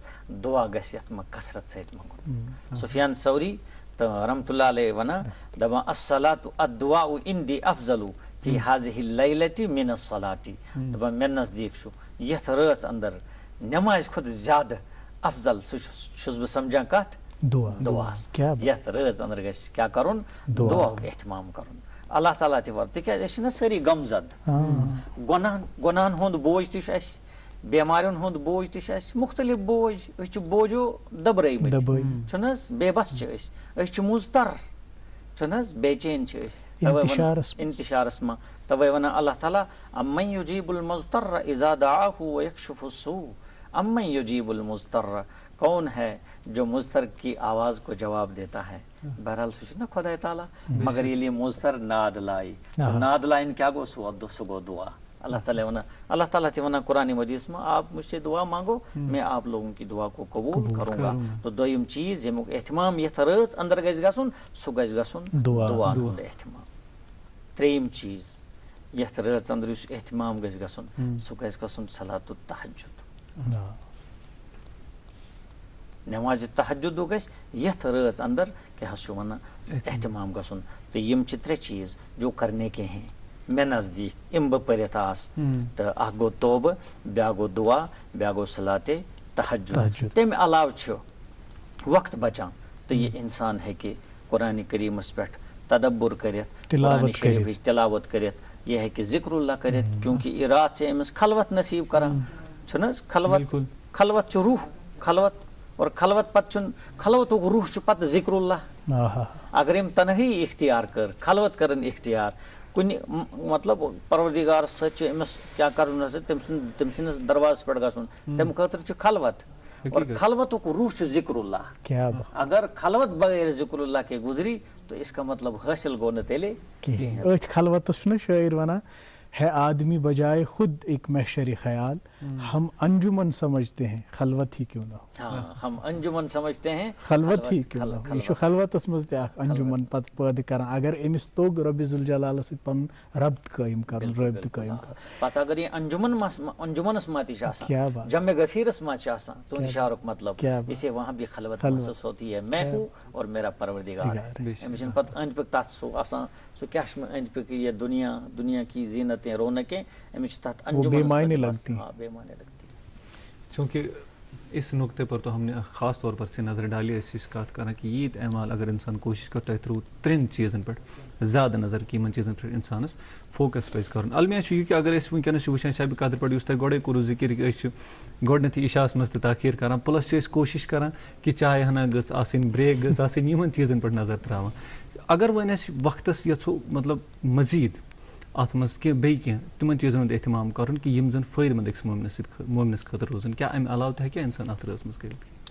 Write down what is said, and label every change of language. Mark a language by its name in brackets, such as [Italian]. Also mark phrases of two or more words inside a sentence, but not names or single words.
[Kashmiri] دعا گژھِ یتھ منٛز کثرت سۭتۍ منگُن، سفیان ثوری تو [Arabic] رحمۃ اللہ علیہ [Kashmiri] ونان دپان [Arabic] الصلاۃ الدعاء عندی افضل فی هذه اللیلۃ من الصلاۃ، [Kashmiri] دپان مےٚ نزدیک چھُ یتھ رٲژ اندر نماز کھۄتہٕ زیادٕ افضل سُہ چھُس بہٕ سمجھان کتھ دعاس، یتھ رٲژ اندر گژھِ کیا کرُن دعاہُک اہتمام کرُن، اللہ تعالیٰ تہِ وَر تِکیازِ أسۍ چھِنہ سٲری غمزد، گۄناہن ہُنٛد بوج تہِ چھُ اَسہِ، بیمارین ہُنٛد بوج تہِ چھُ اَسہِ، مختلف بوج، أسۍ چھِ بوجو دبرٲومٕتۍ چھُنہٕ حظ، بے بس چھِ أسۍ چھِ مضطر چھُنہٕ حظ، بے چین چھِ أسۍ انتشارس منٛز، توے ونان اللہ تعالیٰ [Arabic] امن یجیب المضطر اذا دعاہ ویکشف السوء، امن یجیب المضطر، [Urdu] کون ہے جو مضطر کی آواز کو جواب [Kashmiri] دیتا ہے، بہرحال سُہ چھُ نا خدا تعالیٰ، مگر ییٚلہِ یہِ مضطر ناد لاے، ناد لایِن کیا گوٚو سُہ گوٚو دعا، اللہ تعالیٰ تہِ ونان قرآن مجیدس [Urdu] میں آپ مجھ سے دعا مانگو میں آپ لوگوں کی دعا کو قبول کروں گا، [Kashmiri] تو دویم چیز ییٚمیُک اہتمام یتھ رٲژ اندر گژھِ گژھُن سُہ گژھِ گژھُن دعا ہُنٛد اہتمام، ترٛیٚیِم چیز یتھ رٲژ اندر یُس اہتمام گژھِ گژھُن سُہ گژھِ گژھُن [Arabic] صلاتُ التہجد، [Kashmiri] نماز تہجد گژھِ یتھ رٲژ اندر کیا حظ چھُ ونان اہتمام گژھُن، تو یم چھِ ترٛےٚ چیز [Urdu] جو کرنے کے ہیں [Kashmiri] مےٚ نزدیک، یم بہٕ پٔرِتھ آس، تہٕ اکھ گوٚو توبہٕ، بیٛاکھ گوٚو دعا، بیٛاکھ گوٚو صلاتِ تہجد، تمہِ علاوٕ چھُ وقت بچان تہٕ یہِ انسان ہیٚکہِ قرآنِ کریٖمس پٮ۪ٹھ تدبر کٔرِتھ، قرآنِ شریفٕچ تلاوت کٔرِتھ، یہ ہیٚکہِ ذکر اللہ کٔرِتھ، چوٗنٛکہِ یہِ رات چھِ أمِس خلوت نصیٖب کران، چھُنہٕ حظ، خلوت چھُ روح، خلوت، اور خلوت پتہٕ چھُنہٕ خلوتُک روح چھُ پتہٕ ذکر اللہ، اگر أمۍ تنہٲیی اختیار کٔر، خلوت کٔرٕن اختیار، کُنہِ مطلب پروردگارس سۭتۍ چھُ أمِس کیٛاہ کرُن حظ، تٔمۍ سٕنٛدِس دروازس پٮ۪ٹھ گژھُن، تمہِ خٲطرٕ چھُ خلوت، اور خلوتُک روح چھُ ذکر اللہ، [Urdu] اگر خلوت بغیر ذکر اللہ کے گزری تو اس کا مطلب [Kashmiri] حٲصِل گوٚو نہٕ تیٚلہِ کِہیٖنۍ، أتھۍ خلوتس چھُنہ شٲعر ونان [Urdu] ہے آدمی بجائے خود ایک محشری خیال، ہم انجمن سمجھتے ہیں خلوت ہی کیوں نہ ہو، ہم انجمن سمجھتے ہیں [Kashmiri] خلوت ہی کیوں نہ ہو، یہ چھُ خلوتس منٛز تہِ اکھ انجمن پتہٕ پٲدٕ کران، اگر أمِس توٚگ رۄبِ ذوالجلالس سۭتۍ پنُن ربط قٲیِم کرُن، رٲبطہٕ قٲیِم کرُن، پتہٕ اگر یہِ انجمنس منٛز تہِ چھُ آسان، جمع غفیرس منٛز چھُ آسان، تُہنٛدِ شعرُک مطلب [Urdu] اسے وہاں بھی خلوت محسوس ہوتی ہے، میں ہوں اور میرا پروردگار ہے، [Kashmiri] أمِس چھُنہٕ پتہٕ أنٛدۍ پٔکۍ تتھ سُہ آسان سُہ کیٛاہ چھُ مےٚ أنٛدۍ پٔکۍ [Urdu] یہ دنیا کی زینتیں رونقیں، [Kashmiri] أمِس چھُ تتھ انجمنس [Urdu] بے معنی لگتی، بے معنی لگتی، چونکہ اس نقطے پر تو ہم نے خاص طور پر سے نظر ڈالی اس کات کرنا کہ یہ اعمال اگر انسان کوشش کرتا ہے تھرو ترین چیزن پہ زیادہ نظر [Kashmiri] کہ ان چیزن پہ انسانس فوکس پہ کرن، المیہ یہ کہ اگر اس ونکس وچان شب قدر پہ اس تہ گوڑے کوٚرو ذکر گۄڈنیتھٕے عشاءس منٛز تہِ تاخیر کران، پلس چھِ أسۍ کوشش کران کہ چاے ہنا گٔژھ آسٕنۍ، بریک گٔژھ آسٕنۍ، یِمن چیزن پہ نظر تراوان، اگر وۄنۍ أسۍ وقتس یژھو مطلب مزید ات مز کی بیٚیہِ کینٛہہ تِمن چیٖزن ہُنٛد اہتمام کرُن کہ یِم زن فٲیدٕ منٛد أکِس مومنس خٲطرٕ روزن کیٛاہ امہِ علاوٕ تہِ ہیٚکہِ انسان اتھ رٲژ منٛز کٔرِتھ؟